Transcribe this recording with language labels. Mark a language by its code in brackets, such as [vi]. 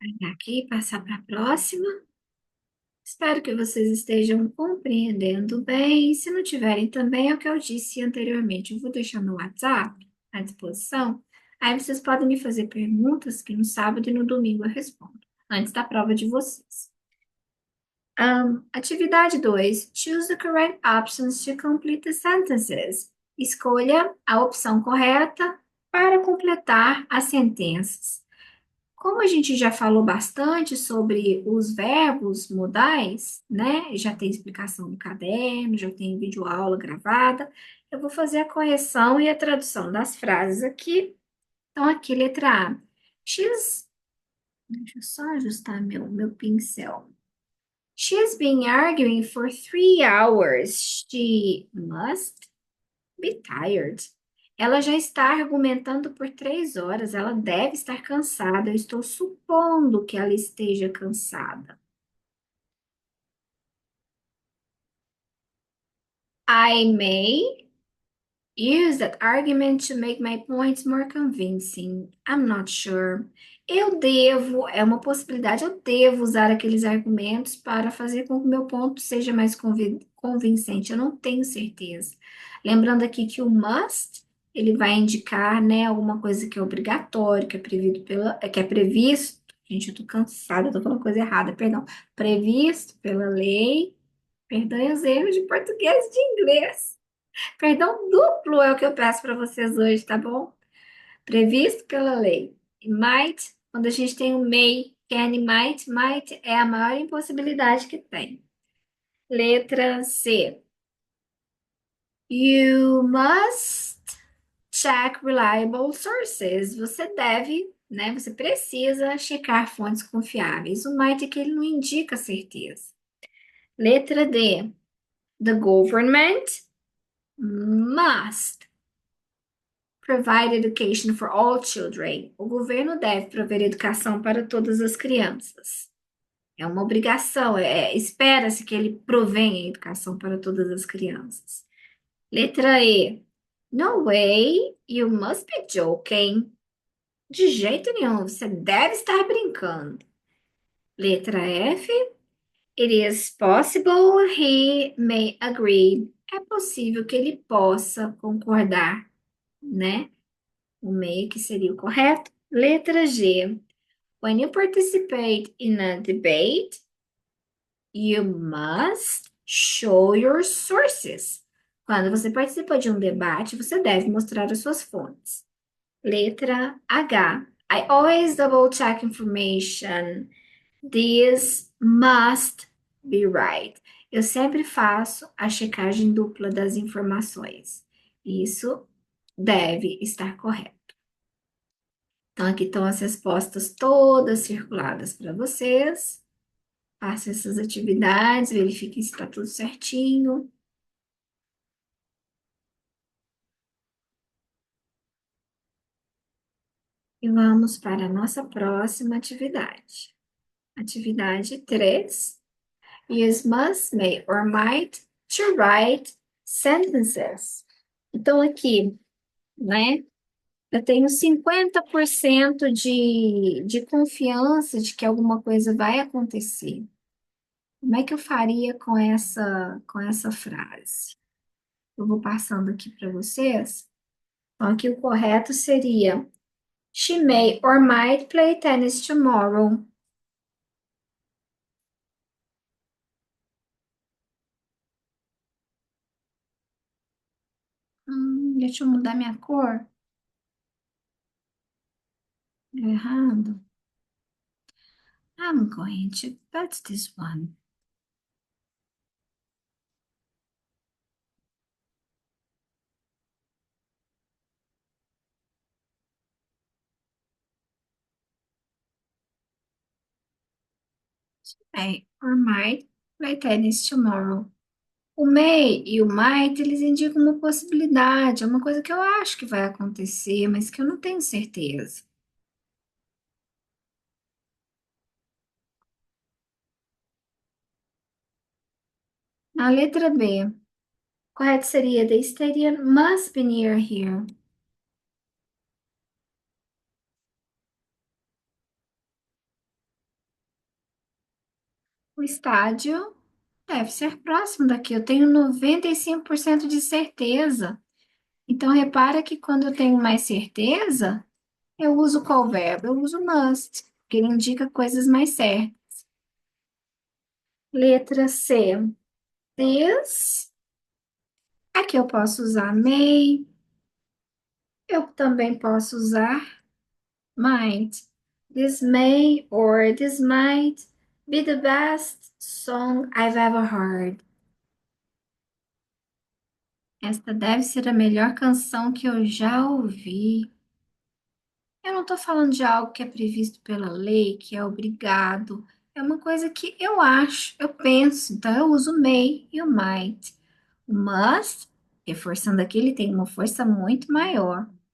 [pt] Aqui, passar para a próxima. Espero que vocês estejam compreendendo bem. Se não tiverem também, é o que eu disse anteriormente. Eu vou deixar meu WhatsApp à disposição. Aí vocês podem me fazer perguntas que no sábado e no domingo eu respondo, antes da prova de vocês. Atividade 2. [en] Choose the correct options to complete the sentences. [pt] Escolha a opção correta para completar as sentenças. Como a gente já falou bastante sobre os verbos modais, né? Já tem explicação no caderno, já tem videoaula gravada. Eu vou fazer a correção e a tradução das frases aqui. Então, aqui, letra A. She's... Deixa eu só ajustar meu pincel. [en] She's been arguing for 3 hours. She must be tired. [pt] Ela já está argumentando por 3 horas. Ela deve estar cansada. Eu estou supondo que ela esteja cansada. [en] I may use that argument to make my points more convincing. I'm not sure. [pt] Eu devo, é uma possibilidade, eu devo usar aqueles argumentos para fazer com que o meu ponto seja mais convincente. Eu não tenho certeza. Lembrando aqui que o must, ele vai indicar, né, alguma coisa que é obrigatório, que é previsto. Gente, eu tô cansada, eu tô falando coisa errada, perdão. Previsto pela lei. Perdoem os erros de português e de inglês. Perdão duplo é o que eu peço para vocês hoje, tá bom? Previsto pela lei. E might, quando a gente tem o may, can e might é a maior impossibilidade que tem. Letra C. [en] You must check reliable sources. [pt] Você deve, né? Você precisa checar fontes confiáveis. O might é que ele não indica certeza. Letra D. [en] The government must provide education for all children. [pt] O governo deve prover educação para todas as crianças. É uma obrigação, espera-se que ele provenha educação para todas as crianças. Letra E. [en] No way, you must be joking. [pt] De jeito nenhum, você deve estar brincando. Letra F. [en] It is possible he may agree. [pt] É possível que ele possa concordar, né? O may que seria o correto. Letra G. [en] When you participate in a debate, you must show your sources. [pt] Quando você participa de um debate, você deve mostrar as suas fontes. Letra H. [en] I always double check information. This must be right. [pt] Eu sempre faço a checagem dupla das informações. Isso deve estar correto. Então, aqui estão as respostas todas circuladas para vocês. Faça essas atividades, verifique se está tudo certinho. E vamos para a nossa próxima atividade. Atividade 3. [en] Use must, may or might to write sentences. [pt] Então, aqui, né? Eu tenho 50% de confiança de que alguma coisa vai acontecer. Como é que eu faria com essa frase? Eu vou passando aqui para vocês. Então, aqui o correto seria: [en] She may or might play tennis tomorrow. [pt] Deixa eu mudar minha cor. Deu errado. [en] I'm going to put this one. May or might play tennis tomorrow. [pt] O may e o might, eles indicam uma possibilidade, é uma coisa que eu acho que vai acontecer, mas que eu não tenho certeza. Na letra B, correto seria [en] the stadium must be near here. [pt] O estádio deve ser próximo daqui. Eu tenho 95% de certeza. Então, repara que quando eu tenho mais certeza, eu uso qual verbo? Eu uso must, porque ele indica coisas mais certas. Letra C. This. Aqui eu posso usar may. Eu também posso usar might. [en] This may or this might be the best song I've ever heard. [pt] Esta deve ser a melhor canção que eu já ouvi. Eu não estou falando de algo que é previsto pela lei, que é obrigado. É uma coisa que eu acho, eu penso. Então, eu uso o may e o might. O must, reforçando aqui, ele tem uma força muito maior.